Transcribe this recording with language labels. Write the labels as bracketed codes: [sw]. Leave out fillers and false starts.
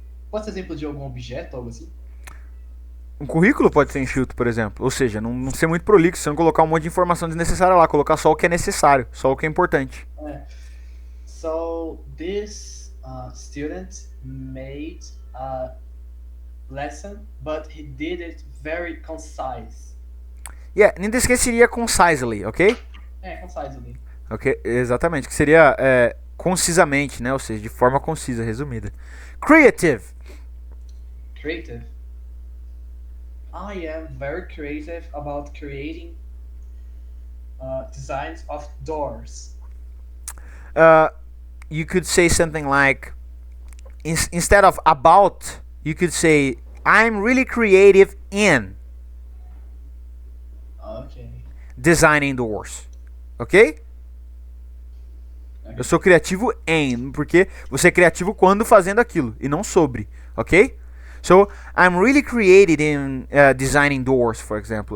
[pt] Pode ser exemplo de algum objeto, algo assim? Um currículo pode ser enxuto, por exemplo. Ou seja, não ser muito prolixo, você não colocar um monte de informação desnecessária lá, colocar só o que é necessário, só o que é importante. [en] So this student made a lesson, but he did it very concise. Yeah, in this case seria concisely, ok? Concisely. [pt] Ok, exatamente, que seria concisamente, né? Ou seja, de forma concisa, resumida. Creative. [en] Creative. I am very creative about creating designs of doors. You could say something like, instead of about, you could say, I'm really creative in Okay. designing doors. Ok? [pt] Eu sou criativo em, porque você é criativo quando fazendo aquilo, e não sobre, ok? [en] So, I'm really creative in designing doors, for example.